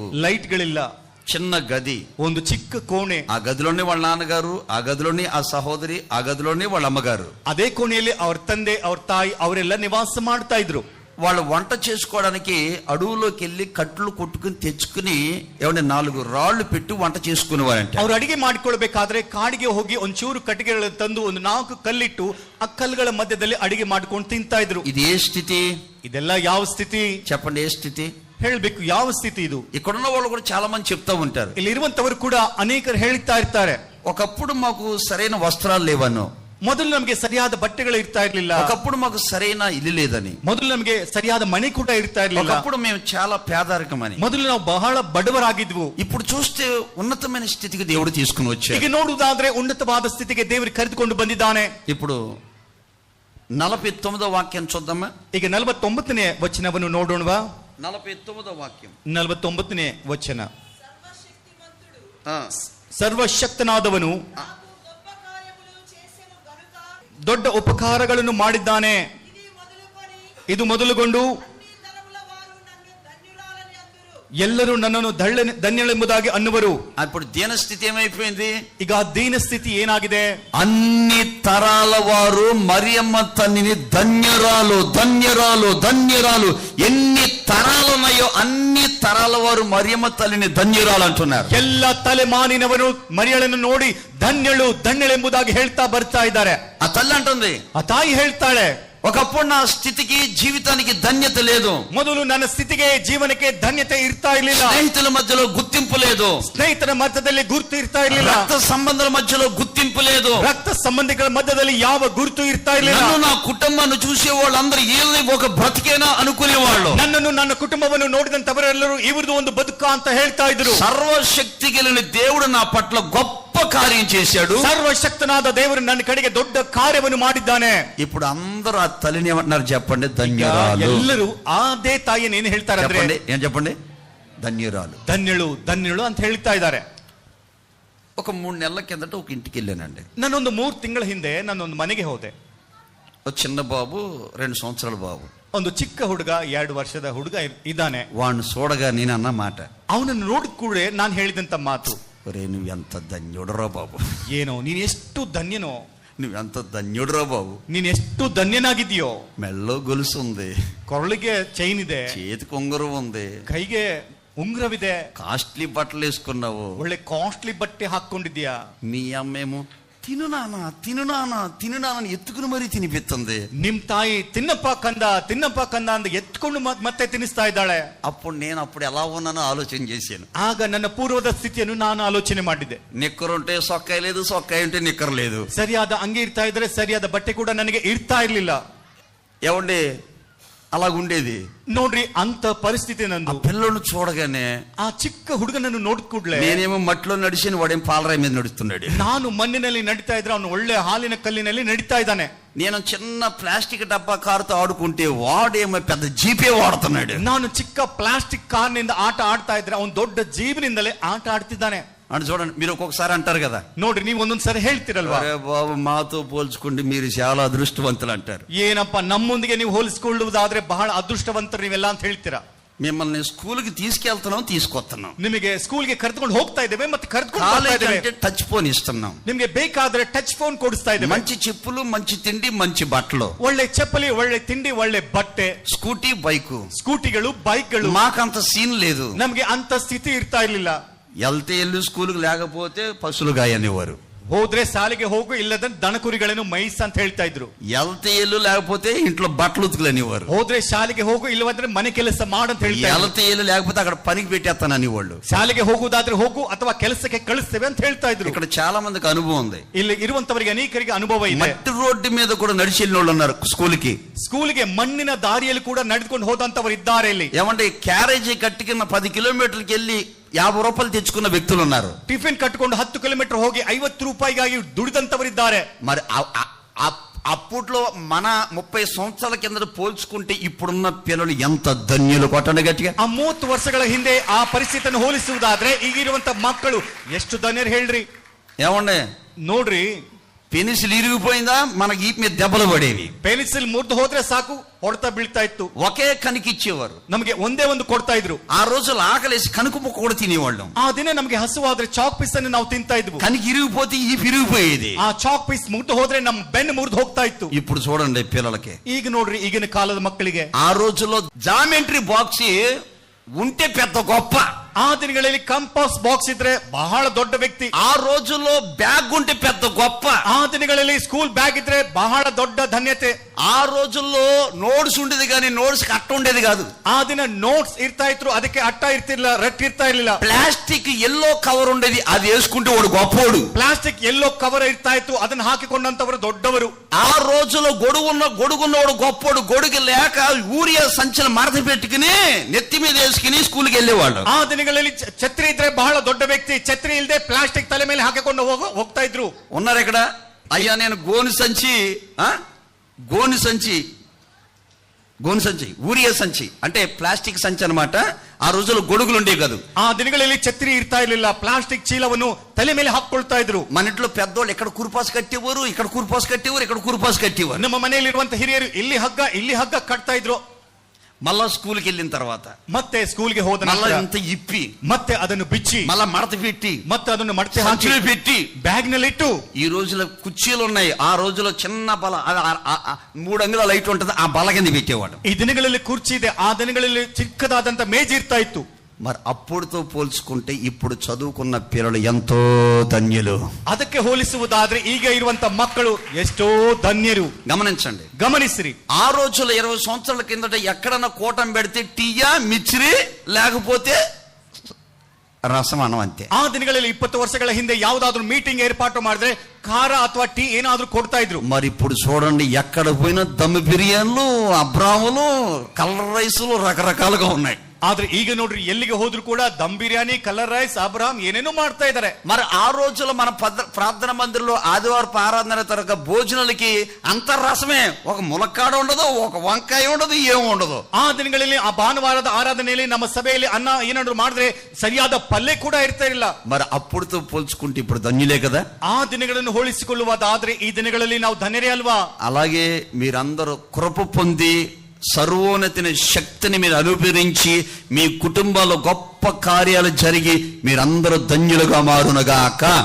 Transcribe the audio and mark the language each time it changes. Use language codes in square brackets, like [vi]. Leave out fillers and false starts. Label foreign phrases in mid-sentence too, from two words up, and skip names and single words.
[kn] ಲೈಟ್ಗಳಿಲ್ಲ, [te] చిన్న గది, [kn] ಒಂದು ಚಿಕ್ಕ ಕೋಣೆ. [te] ఆ గదిలోనే వాళ్ళ నాన్నగారు, ఆ గదిలోనే ఆ సహోదరి, ఆ గదిలోనే వాళ్ళ అమ్మగారు, [kn] ಅದೇ ಕೋಣೆಯಲ್ಲಿ ಅವ್ರ ತಂದೆ ಅವ್ರ ತಾಯಿ ಅವರೆಲ್ಲ ನಿವಾಸ ಮಾಡ್ತಾ ಇದ್ರು. [te] వాళ్ళు వంట చేసుకోవడానికి అడవులోకి వెళ్ళి కట్లు కొట్టుకుని తెచ్చుకుని ఏమంటే 4 రాళ్లు పెట్టి వంట చేసుకునేవారంట. [kn] ಅವ್ರು ಅಡಿಗೆ ಮಾಡಿಕೊಳ್ಬೇಕಾದ್ರೆ ಕಾಡಿಗೆ ಹೋಗಿ ಒಂಚೂರು ಕಟ್ಟಿಗೆಗಳನ್ನು ತಂದು ಒಂದು 4 ಕಲ್ಲಿಟ್ಟು ಆ ಕಲ್ಲುಗಳ ಮಧ್ಯದಲ್ಲಿ ಅಡಿಗೆ ಮಾಡ್ಕೊಂಡು ತಿಂತಾ ಇದ್ರು. [te] ఇది ఏ స్థితి? [kn] ಇದೆಲ್ಲ ಯಾವ ಸ್ಥಿತಿ [te] చెప్పండి, ఏ స్థితి? [kn] ಹೇಳ್ಬೇಕು, ಯಾವ ಸ್ಥಿತಿ ಇದು? [te] ఇక్కడున్న వాళ్ళు కూడా చాలా మంది చెప్తా ఉంటారు, [kn] ಇಲ್ಲಿ ಇರುವಂತವರು ಕೂಡ ಅನೇಕರು ಹೇಳ್ತಾ ಇರ್ತಾರೆ, [te] ఒకప్పుడు మాకు సరైన వస్త్రాలు లేవను, [kn] ಮೊದಲು ನಮಗೆ ಸರಿಯಾದ ಬಟ್ಟೆಗಳು ಇರ್ತಾ ಇರ್ಲಿಲ್ಲ, [te] ఒకప్పుడు మాకు సరైన ఇల్లు లేదని, [kn] ಮೊದಲು ನಮಗೆ ಸರಿಯಾದ ಮನೆ ಕೂಡ ಇರ್ತಾ ಇರ್ಲಿಲ್ಲ, [te] ఒకప్పుడు మేము చాలా పేదరికమని, [kn] ಮೊದಲು ನಾವು ಬಹಳ ಬಡವರಾಗಿದ್ವು. [te] ఇప్పుడు చూస్తే ఉన్నతమైన స్థితికి దేవుడు తీసుకుని వచ్చాడు. [kn] ಈಗ ನೋಡುವುದಾದ್ರೆ ಉನ್ನತವಾದ ಸ್ಥಿತಿಗೆ ದೇವರು ಕರೆದುಕೊಂಡು ಬಂದಿದ್ದಾನೆ. [te] ఇప్పుడు 49వ వాక్యం చూద్దామా? [kn] ಈಗ 49ನೇ ವಚನವನ್ನು ನೋಡೋಣವಾ? [te] 49వ వాక్యం, [kn] 49ನೇ ವಚನ. [te] ఆ, [kn] ಸರ್ವಶಕ್ತನಾದವನು ದೊಡ್ಡ ಉಪಕಾರಗಳನ್ನು ಮಾಡಿದ್ದಾನೆ. ಇದು ಮೊದಲುಗೊಂಡು ಎಲ್ಲರೂ ನನ್ನನ್ನು ಧನ್ಯಳೆಂಬುದಾಗಿ ಅನ್ನುವರು. [te] అప్పుడు దీనస్థితి ఏమైపోయింది? [kn] ಈಗ ದೀನ ಸ್ಥಿತಿ ಏನಾಗಿದೆ? [te] అన్ని తరాల వారు మరియమ్మ తల్లిని ధన్యరాలు ధన్యరాలు ధన్యరాలు, ఎన్ని తరాలు ఉన్నాయో అన్ని తరాల వారు మరియమ్మ తల్లిని ధన్యరాలు అంటున్నారు. [kn] ಎಲ್ಲ ತಲೆಮಾನಿನವರು ಮರಿಯಳನ್ನು ನೋಡಿ ಧನ್ಯಳು ಧನ್ಯಳೆಂಬುದಾಗಿ ಹೇಳ್ತಾ ಬರ್ತಾ ಇದ್ದಾರೆ. [te] ఆ తల్లి అంటుంది, [kn] ಆ ತಾಯಿ ಹೇಳ್ತಾಳೆ, [te] ఒకప్పుడు నా స్థితికి జీవితానికి ధన్యత లేదు, [kn] ಮೊದಲು ನನ್ನ ಸ್ಥಿತಿಗೆ ಜೀವನಕ್ಕೆ ಧನ್ಯತೆ ಇರ್ತಾ ಇರ್ಲಿಲ್ಲ, [te] స్నేహితుల మధ్యలో గుర్తింపు లేదు, [kn] ಸ್ನೇಹಿತರ ಮಧ್ಯದಲ್ಲಿ ಗುರುತು ಇರ್ತಾ ಇರ್ಲಿಲ್ಲ, [te] రక్త సంబంధాల మధ్యలో గుర్తింపు లేదు, [kn] ರಕ್ತ ಸಂಬಂಧಿಗಳ ಮಧ್ಯದಲ್ಲಿ ಯಾವ ಗುರುತು ಇರ್ತಾ ಇರ್ಲಿಲ್ಲ. [te] నన్ను నా కుటుంబాన్ని చూసే వాళ్ళందరూ ఏది ఒక బ్రతికేనా అనుకునేవాళ్ళు. [kn] ನನ್ನನ್ನು ನನ್ನ ಕುಟುಂಬವನ್ನು ನೋಡಿದಂತವರೆಲ್ಲರೂ ಇವ್ರದ್ದು ಒಂದು ಬದುಕ ಅಂತ ಹೇಳ್ತಾ ಇದ್ರು. [te] సర్వశక్తి కలిగిన దేవుడు నా పట్ల గొప్ప కార్యం చేశాడు, [kn] ಸರ್ವಶಕ್ತನಾದ ದೇವರು ನನ್ನ ಕಡೆಗೆ ದೊಡ್ಡ ಕಾರ್ಯವನ್ನು ಮಾಡಿದ್ದಾನೆ. [te] ఇప్పుడు అందరూ ఆ తల్లిని ఏమంటున్నారు చెప్పండి? ధన్యరాలు. [kn] ಎಲ್ಲರೂ ಅದೇ ತಾಯಿಯನ್ನು ಏನು ಹೇಳ್ತಾರೆ ಅಂದ್ರೆ, [te] ఏం చెప్పండి? ధన్యరాలు, [kn] ಧನ್ಯಳು ಧನ್ಯಳು ಅಂತ ಹೇಳ್ತಾ ಇದ್ದಾರೆ. [te] ఒక 3 నెలల కిందట ఒక ఇంటికి వెళ్ళానండి. [kn] ನಾನೊಂದು 3 ತಿಂಗಳ ಹಿಂದೆ ನಾನೊಂದು ಮನೆಗೆ ಹೋದೆ. [te] ఒక చిన్న బాబు, 2 సంవత్సరాల బాబు, [kn] ಒಂದು ಚಿಕ್ಕ ಹುಡುಗ, 2 ವರ್ಷದ ಹುಡುಗ ಇದ್ದಾನೆ. [te] వాడిని చూడగా నేను అన్న మాట, [kn] ಅವನನ್ನು ನೋಡಿದ ಕೂಡ ನಾನು ಹೇಳಿದಂತ ಮಾತು, [te] ఒరే నువ్వెంత ధన్యుడరా బాబు, [kn] ಏನೋ ನೀನ್ ಎಷ್ಟು ಧನ್ಯನೋ, [te] నువ్వెంత ధన్యుడరా బాబు, [kn] ನೀನ್ ಎಷ್ಟು ಧನ್ಯನಾಗಿದೆಯೋ. [te] మెల్లో గొలుసు ఉంది, [kn] ಕೊರಳಿಗೆ ಚೈನ್ ಇದೆ, [te] చేతికి ఉంగరం ఉంది, [kn] ಕೈಗೆ ಉಂಗುರವಿದೆ, [te] కాస్ట్లీ బట్టలు వేసుకున్నావు, [kn] ಒಳ್ಳೆ ಕಾಸ್ಟ್ಲಿ ಬಟ್ಟೆ ಹಾಕೊಂಡಿದ್ಯಾ. [te] మీ అమ్మేమో తిను నాన్న తిను నాన్న తిను నాన్న ఎత్తుకుని మరీ తినిపిస్తుంది. [kn] ನಿಮ್ ತಾಯಿ ತಿನ್ನಪ್ಪ ಕಂದ ಅಂತ ಎತ್ಕೊಂಡು ಮತ್ತೆ ತಿನ್ನಿಸ್ತಾ ಇದ್ದಾಳೆ. [te] అప్పుడు ఎలా ఉన్నానో ఆలోచన చేశాను. [kn] ಆಗ ನನ್ನ ಪೂರ್ವದ ಸ್ಥಿತಿಯನ್ನು ನಾನು ಆಲೋಚನೆ ಮಾಡಿದ್ದೆ. [te] నిక్కరుంటే సొక్కాయి లేదు, సొక్కాయి ఉంటే నిక్కర్ లేదు, [kn] ಸರಿಯಾದ ಅಂಗಿ ಇರ್ತಾ ಇದ್ರೆ ಸರಿಯಾದ ಬಟ್ಟೆ ಕೂಡ ನನಗೆ ಇರ್ತಾ ಇರ್ಲಿಲ್ಲ. [te] ఏమండి అలాగుండేది. [kn] ನೋಡ್ರಿ, ಅಂತ ಪರಿಸ್ಥಿತಿ ನಂದು. [te] పిల్లలను చూడగానే [kn] ಆ ಚಿಕ್ಕ ಹುಡುಗನನ್ನು ನೋಡಿದ ಕೂಡಲೇ [te] నేనేమో మట్టిలో నడిచిన వాడేం పాలరాయి మీద నడుస్తున్నాడు. [kn] ನಾನು ಮಣ್ಣಿನಲ್ಲಿ ನಡೀತಾ ಇದ್ರೆ ಅವನು ಒಳ್ಳೆ ಹಾಲಿನ ಕಲ್ಲಿನಲ್ಲಿ ನಡೀತಾ ಇದ್ದಾನೆ. [te] నేను చిన్న ప్లాస్టిక్ డబ్బా కారుతో ఆడుకుంటే వాడేమో పెద్ద జీపే వాడుతున్నాడు. [kn] ನಾನು ಚಿಕ್ಕ [en] plastic car [kn] ಆಟ ಆಡ್ತಾ ಇದ್ರೆ ಅವನು ದೊಡ್ಡ ಜೀವನಿಂದಲೇ ಆಟ ಆಡ್ತಿದ್ದಾನೆ. [te] అని చూడండి, మీరు ఒక్కొక్కసారి అంటారు కదా, [kn] ನೋಡ್ರಿ, ನೀವು ಒಂದೊಂದ್ಸರಿ ಹೇಳ್ತಿರಲ್ವಾ, [te] అరే బాబు మాతో పోల్చుకుంటే మీరు చాలా అదృష్టవంతులు అంటారు. [kn] ಏನಪ್ಪ ನಮ್ಮೊಂದಿಗೆ ನೀವು ಹೋಲಿಸಿಕೊಳ್ಳುವುದಾದ್ರೆ ಬಹಳ ಅದೃಷ್ಟವಂತರು ನೀವೆಲ್ಲ ಅಂತ ಹೇಳ್ತೀರಾ. [te] మిమ్మల్ని స్కూల్కి తీసుకెళ్తున్నాం, తీసుకొస్తున్నాం, [kn] ನಿಮಗೆ ಸ್ಕೂಲ್ಗೆ ಕರೆದುಕೊಂಡು ಹೋಗ್ತಾ ಇದ್ದೇವೆ, ಮತ್ತೆ ಕರೆದುಕೊಂಡು [en] touch phone [te] ఇస్తున్నాం, [kn] ನಿಮಗೆ ಬೇಕಾದ್ರೆ [en] touch phone [kn] ಕೊಡಿಸ್ತಾ ಇದ್ದೇವೆ, [te] మంచి చెప్పులు, మంచి తిండి, మంచి బట్టలు, [kn] ಒಳ್ಳೆ ಚಪ್ಪಲಿ, ಒಳ್ಳೆ ತಿಂಡಿ, ಒಳ್ಳೆ ಬಟ್ಟೆ, [te] స్కూటీ బైకు, [kn] ಸ್ಕೂಟಿಗಳು, ಬೈಕ್ಗಳು. [te] మాకంత సీన్ లేదు, [kn] ನಮ್ಗೆ ಅಂತ ಸ್ಥಿತಿ ಇರ್ತಾ ಇರ್ಲಿಲ್ಲ. [te] వెళ్తే ఎల్లు స్కూల్కి లేకపోతే పశువులు గాయనివ్వరు, [kn] ಹೋದ್ರೆ ಶಾಲೆಗೆ ಹೋಗು, ಇಲ್ಲದ ದನಕುರಿಗಳನ್ನು ಮೈಸ್ ಅಂತ ಹೇಳ್ತಾ ಇದ್ರು. [te] వెళ్తే ఎల్లు లేకపోతే ఇంట్లో బట్టలు ఉతుకులనివ్వరు, [kn] ಹೋದ್ರೆ ಶಾಲೆಗೆ ಹೋಗು, ಇಲ್ಲವಂದ್ರೆ ಮನೆ ಕೆಲಸ ಮಾಡಂತ ಹೇಳ್ತಾ ಇದ್ರು. [te] వెళ్తే ఎల్లు లేకపోతే అక్కడ పనికి పెట్టేస్తానని వాళ్ళు. [kn] ಶಾಲೆಗೆ ಹೋಗುವುದಾದ್ರೆ ಹೋಗು ಅಥವಾ ಕೆಲಸಕ್ಕೆ ಕಳಿಸ್ತೇವೆ ಅಂತ ಹೇಳ್ತಾ ಇದ್ರು. [te] ఇక్కడ చాలా మందికి అనుభవం ఉంది. [kn] ಇಲ್ಲಿ ಇರುವಂತವರಿಗೆ ಅನೇಕರಿಗೆ ಅನುಭವ ಇದೆ. [te] మట్టి రోడ్డు మీద కూడా నడిచి వెళ్ళిన వాళ్ళు ఉన్నారు స్కూల్కి. [kn] ಸ್ಕೂಲ್ಗೆ ಮಣ್ಣಿನ ದಾರಿಯಲ್ಲಿ ಕೂಡ ನಡೆದುಕೊಂಡು ಹೋದಂತವರು ಇದ್ದಾರೆ. ಇಲ್ಲಿ [te] ఏమంటే క్యారేజీ కట్టుకున్న 10 కిలోమీటర్లకి వెళ్ళి 50 రూపాయలు తెచ్చుకున్న వ్యక్తులు ఉన్నారు. [kn] ಟಿಫಿನ್ ಕಟ್ಟಿಕೊಂಡು 10 ಕಿಲೋಮೀಟರ್ ಹೋಗಿ 50 ರೂಪಾಯಿಗಾಗಿ ದುಡಿದಂತವರಿದ್ದಾರೆ. [te] మరి అప్పట్లో మన 30 సంవత్సరాల కింద పోల్చుకుంటే ఇప్పుడున్న పిల్లలు ఎంత ధన్యులు, కొట్టండి గట్టిగా. [kn] ಆ 30 ವರ್ಷಗಳ ಹಿಂದೆ ಆ ಪರಿಸ್ಥಿತಿಯನ್ನು ಹೋಲಿಸುವುದಾದ್ರೆ ಈಗಿರುವಂತ ಮಕ್ಕಳು ಎಷ್ಟು ಧನ್ಯರು ಹೇಳ್ರಿ. [te] ఏమండి [kn] ನೋಡ್ರಿ, [te] పెన్సిల్ ఇరిగిపోయిందా, మనకి ఈ మీద దెబ్బలు పడేవి. [kn] ಪೆನ್ಸಿಲ್ ಮುರಿದು ಹೋದ್ರೆ ಸಾಕು, ಹೊಡೆತ ಬೀಳ್ತಾ ಇತ್ತು. [te] ఒకే కనికిచ్చేవారు, [kn] ನಮಗೆ ಒಂದೇ ಒಂದು ಕೊಡ್ತಾ ಇದ್ರು. [te] ఆ రోజులు ఆకలేసి కనుకు ముక్క కూడా తినేవాళ్ళం. [kn] ಆ ದಿನ ನಮಗೆ ಹಸುವಾದ್ರೆ [en] chalk piece [kn] ಅನ್ನು ನಾವು ತಿಂತಾ ಇದ್ವು. [te] కనికి ఇరిగిపోతే ఈ విరిగిపోయేది. [kn] ಆ [en] chalk piece [kn] ಮುರಿದು ಹೋದ್ರೆ ನಮ್ಮ ಬೆನ್ನು ಮುರಿದು ಹೋಗ್ತಾ ಇತ್ತು. [te] ఇప్పుడు చూడండి పిల్లలకి, [kn] ಈಗ ನೋಡ್ರಿ, ಈಗಿನ ಕಾಲದ ಮಕ್ಕಳಿಗೆ [te] ఆ రోజుల్లో [en] geometry box [te] ఉంటే పెద్ద గొప్ప. [kn] ಆ ದಿನಗಳಲ್ಲಿ [en] compass box [kn] ಇದ್ರೆ ಬಹಳ ದೊಡ್ಡ ವ್ಯಕ್ತಿ. [te] ఆ రోజుల్లో ಬ್ಯಾಗ್ ఉంటే పెద్ద గొప్ప. [kn] ಆ ದಿನಗಳಲ್ಲಿ [en] school bag [kn] ಇದ್ರೆ ಬಹಳ ದೊಡ್ಡ ಧನ್ಯತೆ. [te] ఆ రోజుల్లో నోట్స్ ఉండేది కానీ నోట్స్ అట్ట ఉండేది కాదు. [kn] ಆ ದಿನ ನೋಟ್ಸ್ ಇರ್ತಾ ಇದ್ರು, ಅದಕ್ಕೆ ಅಟ್ಟ ಇರ್ತಿರ್ಲಿಲ್ಲ, ರಟ್ ಇರ್ತಾ ಇರ್ಲಿಲ್ಲ. [en] plastic yellow cover [te] ఉండేది, అది వేసుకుంటే వాడు గొప్పోడు. [en] plastic yellow cover [kn] ಇರ್ತಾ ಇತ್ತು, ಅದನ್ನ ಹಾಕಿಕೊಂಡಂತವರು ದೊಡ್ಡವರು. [te] ఆ రోజుల్లో గొడుగున్నవాడు గొప్పోడు. గొడుగు లేక యూరియా సంచులు మడత పెట్టుకుని నెత్తి మీద వేసుకుని స్కూల్కి వెళ్ళేవాళ్ళు. [kn] ಆ ದಿನಗಳಲ್ಲಿ ಛತ್ರಿ ಇದ್ರೆ ಬಹಳ ದೊಡ್ಡ ವ್ಯಕ್ತಿ, ಛತ್ರಿ ಇಲ್ಲದೆ ಪ್ಲಾಸ್ಟಿಕ್ ತಲೆ ಮೇಲೆ ಹಾಕಿಕೊಂಡು ಹೋಗ್ತಾ ಇದ್ರು. [te] ఉన్నారు ఇక్కడ. అయ్యా నేను గోను సంచి ఊరియా సంచి అంటే ప్లాస్టిక్ సంచి అన్నమాట. ఆ రోజుల్లో గొడుగులు ఉండేవి కాదు. [kn] ಆ ದಿನಗಳಲ್ಲಿ ಛತ್ರಿ ಇರ್ತಾ ಇರ್ಲಿಲ್ಲ, ಪ್ಲಾಸ್ಟಿಕ್ ಚೀಲವನ್ನು ತಲೆ ಮೇಲೆ ಹಾಕೊಳ್ತಾ ಇದ್ರು. [te] మన ఇంట్లో పెద్దోళ్ళు ఎక్కడ కురుపాసు కట్టేవారు, ఇక్కడ కురుపాసు కట్టేవారు, ఇక్కడ కురుపాసు కట్టేవారు. [kn] ನಮ್ಮ ಮನೆಯಲ್ಲಿರುವಂತ ಹಿರಿಯರು ಇಲ್ಲಿ ಹಗ್ಗ ಕಟ್ತಾ ಇದ್ರು. [te] మళ్ళా స్కూల్కి వెళ్ళిన తర్వాత [kn] ಮತ್ತೆ ಸ್ಕೂಲ್ಗೆ ಹೋದ [te] మళ్ళా [kn] ನಂತರ [te] ఇంత ఇప్పి [kn] ಮತ್ತೆ ಅದನ್ನು ಬಿಚ್ಚಿ [te] మళ్ళా మడత పెట్టి [kn] ಮತ್ತೆ ಅದನ್ನು ಮಡತೆ ಹಾಕಿ [te] సంచిలో పెట్టి [kn] ಬ್ಯಾಗ್ ನಲ್ಲಿ ಇಟ್ಟು [te] ఈ రోజుల కుర్చీలు ఉన్నాయి, ఆ రోజులో చిన్న బల 3 అంగుళాల లైట్ ఉంటుంది, ఆ బల కింద పెట్టేవాడు. [kn] ಈ ದಿನಗಳಲ್ಲಿ ಕುರ್ಚಿ ಇದೆ, ಆ ದಿನಗಳಲ್ಲಿ ಚಿಕ್ಕದಾದಂತ ಮೇಜ್ ಇರ್ತಾ ಇತ್ತು. [te] మరి అప్పుడుతో పోల్చుకుంటే ఇప్పుడు చదువుకున్న పిల్లలు ఎంతో ధన్యులు. [kn] ಅದಕ್ಕೆ ಹೋಲಿಸುವುದಾದ್ರೆ ಈಗ ಇರುವಂತ ಮಕ್ಕಳು ಎಷ್ಟೋ ಧನ್ಯರು. [te] గమనించండి, [kn] ಗಮನಿಸಿರಿ. [te] ఆ రోజుల్లో 20 సంవత్సరాల కిందట ఎక్కడన్నా కూటం పెడితే టీయా మిచ్చిరి లేకపోతే రసం అన్నం అంతే. [kn] ಆ ದಿನಗಳಲ್ಲಿ 20 ವರ್ಷಗಳ ಹಿಂದೆ ಯಾವುದಾದ್ರೂ ಮೀಟಿಂಗ್ ಏರ್ಪಾటు ಮಾಡಿದ್ರೆ ಖಾರ ಅಥವಾ ಟೀ ಏನಾದ್ರೂ ಕೊಡ್ತಾ ಇದ್ರು. [te] మరి ఇప్పుడు చూడండి, ఎక్కడ పోయినా దమ్ బిర్యానీలు, అబ్రాములు, [en] color rice [te] రకరకాలుగా ఉన్నాయి. [kn] ಆದ್ರೆ ಈಗ ನೋಡ್ರಿ, ಎಲ್ಲಿಗೆ ಹೋದ್ರು ಕೂಡ ದಮ್ ಬಿರಿಯಾನಿ, [en] colour rice, [kn] ಅಬ್ರಾಮ್ ಏನೇನೋ ಮಾಡ್ತಾ ಇದಾರೆ. [te] మరి ఆ రోజుల్లో మన ప్రార్థన మందిరంలో ఆదివారం ఆరాధన తరగ భోజనాలకి అంత రసమే, ఒక ములక్కాడ ఉండదు, ఒక వంకాయ ఉండదు, ఏం ఉండదు. [kn] ಆ ದಿನಗಳಲ್ಲಿ ಆ ಭಾನುವಾರದ ಆರಾಧನೆಯಲ್ಲಿ ನಮ್ಮ ಸಭೆಯಲ್ಲಿ ಅನ್ನ ಏನಾದ್ರು ಮಾಡಿದ್ರೆ ಸರಿಯಾದ ಪಲ್ಯ ಕೂಡ ಇರ್ತಾ ಇಲ್ಲ. [te] మరి అప్పుడుతో పోల్చుకుంటే ఇప్పుడు ధన్యులే కదా. [kn] ಆ ದಿನಗಳನ್ನು ಹೋಲಿಸಿಕೊಳ್ಳುವುದಾದ್ರೆ ಈ ದಿನಗಳಲ್ಲಿ ನಾವು ಧನ್ಯರೇ ಅಲ್ವಾ? [te] అలాగే మీరందరూ కృప పొంది సర్వోన్నతిని శక్తిని మీరు అనుభవించి మీ కుటుంబాల్లో గొప్ప కార్యాలు జరిగి మీరందరూ ధన్యులుగా మారునగాక.